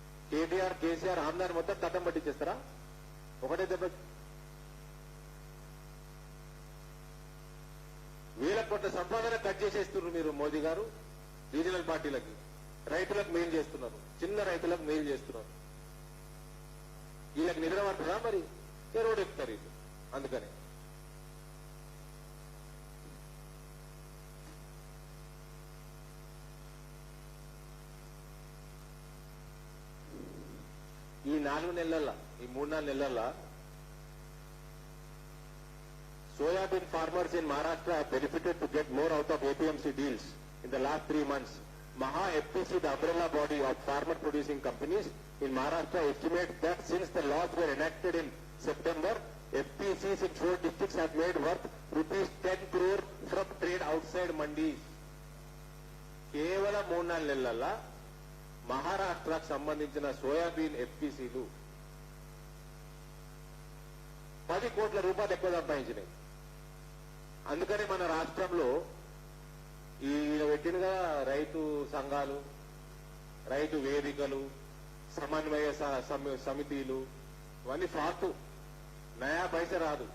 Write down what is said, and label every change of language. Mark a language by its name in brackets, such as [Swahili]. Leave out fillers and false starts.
[Telugu] కేటీఆర్, కేసీఆర్ ఆమ్దాన్ని మొత్తం తట్టం పట్టించేస్తారా ఒకటే దెబ్బ? 1,000 కోట్ల సంపాదన కట్ చేసేస్తున్నారు మీరు మోదీ గారు రీజనల్ పార్టీలకి. రైతులకు మేలు చేస్తున్నారు, చిన్న రైతులకు మేలు చేస్తున్నారు. వీళ్ళకి నిద్ర పడుతుందా మరి? రోడ్ ఎక్కుతారు వీళ్ళు. అందుకని ఈ 4 నెలల, ఈ 3-4 నెలల [English] soybean farmers in Maharashtra have benefited to get more out of APMC deals in the last 3 months. Maha FPC, the umbrella body of farmer producing companies in Maharashtra, estimates that since the laws were enacted in September, FPCs in 4 districts have made worth rupees 10 crore from trade outside mandis. [Telugu] కేవలం 3-4 నెలల మహారాష్ట్రకు సంబంధించిన soybean ఎఫ్పీసీలు 10 కోట్ల రూపాయలు ఎక్కువ సంపాదించినాయి. అందుకని మన రాష్ట్రంలో ఈ పెట్టినగా రైతు సంఘాలు, రైతు వేదికలు, సమన్వయ సమితిలు ఇవన్నీ ఫాల్తు, నయా పైసా రాదు.